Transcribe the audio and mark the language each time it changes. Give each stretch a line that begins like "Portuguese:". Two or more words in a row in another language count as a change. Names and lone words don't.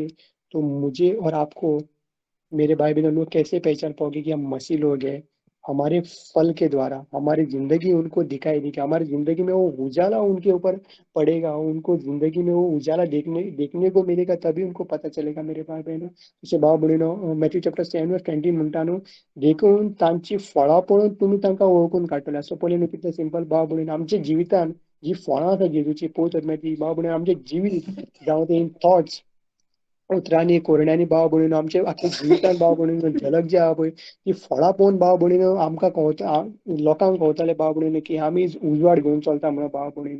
Hindi: तो मुझे और आपको मेरे भाई बहनों लोग कैसे पहचान पाओगे कि हम मसीह लोग हैं? हमारे फल के द्वारा हमारी जिंदगी उनको दिखाई देगी, हमारी जिंदगी में वो उजाला उनके ऊपर पड़ेगा, उनको जिंदगी में वो उजाला देखने देखने को मिलेगा, तभी उनको पता चलेगा मेरे भाई बहनों।
Konkani: जसे भाव बहिणो, मॅथ्यू चॅप्टर 7 वर्स 20 म्हणतानो, देखून तांची फळां पळोवन तुम्ही तांकां वळखून काडटले। सो पयलीं कितलें सिंपल भाव बहिणो, आमच्या जिवितान जी फळां आसा जेजूची पळयतात मागीर ती भाव बहिणो आमचे जिवीत जावं ते
English: in thoughts,
Konkani: उतरांनी कोरण्यांनी भाव भयणीनो आमचे आख्या जिवितान भाव भयणीनो झलक जी आहा पळय ती फळां पळोवन भाव भयणीनो आमकां कळटा, लोकांक कळटलें भाव भयणीनो की आमी उजवाड घेवन चलता म्हणून भाव भयणीनो।